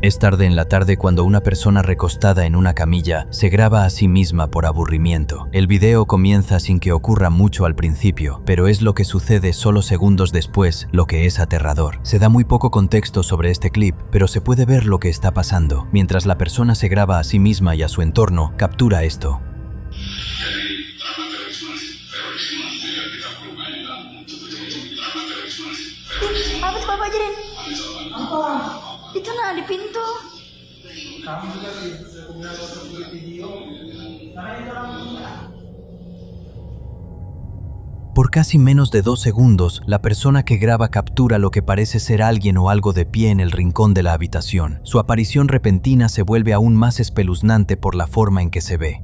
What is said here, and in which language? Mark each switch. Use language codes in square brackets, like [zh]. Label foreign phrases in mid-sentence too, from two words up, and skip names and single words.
[es] Es tarde en la tarde cuando una persona recostada en una camilla se graba a sí misma por aburrimiento. El video comienza sin que ocurra mucho al principio, pero es lo que sucede solo segundos después lo que es aterrador. Se da muy poco contexto sobre este clip, pero se puede ver lo que está pasando. Mientras la persona se graba a sí misma y a su entorno, captura esto. [id] Apa Bapak Jirin? Apa? Itu nah di pintu. [es] Por casi menos de 2 segundos, la persona que graba captura lo que parece ser alguien o algo de pie en el rincón de la habitación. Su aparición repentina se vuelve aún más espeluznante por la forma en que se ve.